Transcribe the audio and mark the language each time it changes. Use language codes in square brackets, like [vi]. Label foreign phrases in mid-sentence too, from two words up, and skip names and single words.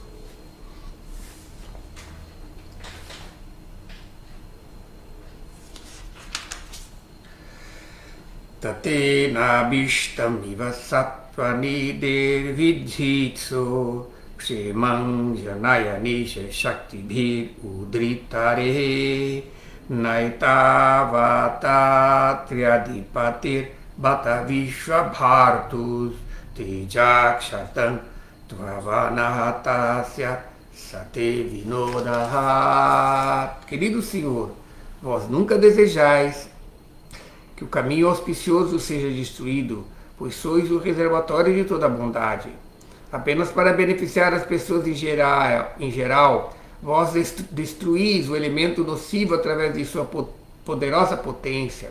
[sa] ततो भीष्टम् इव सत्त्वनि धेर्विधित्सोः क्षेमं जनस्य निज शक्ति भिर् उद्धृतारेः नैतावता त्र्यधिपतिर् बत विश्वभर्तुस् तेजःक्षतं त्ववनतस्य स ते विनोदः. [pt] Querido Senhor, vós nunca desejais que o caminho auspicioso seja destruído, pois sois o reservatório de toda a bondade. Apenas para beneficiar as pessoas em geral, vós destruís o elemento nocivo através de sua poderosa potência.